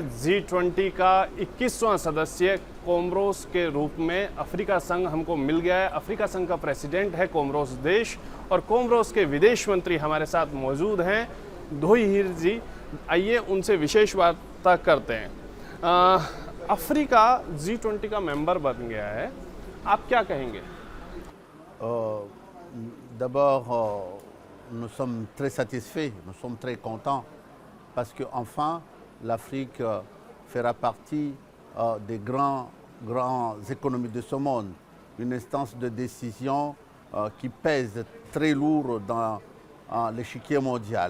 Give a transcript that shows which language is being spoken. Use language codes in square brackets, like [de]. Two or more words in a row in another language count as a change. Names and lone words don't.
[hi] G20 का 21वां सदस्य कोमोरोस के रूप में अफ्रीका संघ हमको मिल गया है। अफ्रीका संघ का प्रेसिडेंट है कोमोरोस देश और कोमोरोस के विदेश मंत्री हमारे साथ मौजूद हैं, धोई हीर जी। आइए उनसे विशेष वार्ता करते हैं। अफ्रीका G20 का मेंबर बन गया है, आप क्या कहेंगे? [fr] D'abord, nous sommes très satisfaits, nous sommes très contents parce qu'enfin l'Afrique fera partie des grandes économies de ce monde, une instance de décision qui pèse très lourd dans l'échiquier mondial.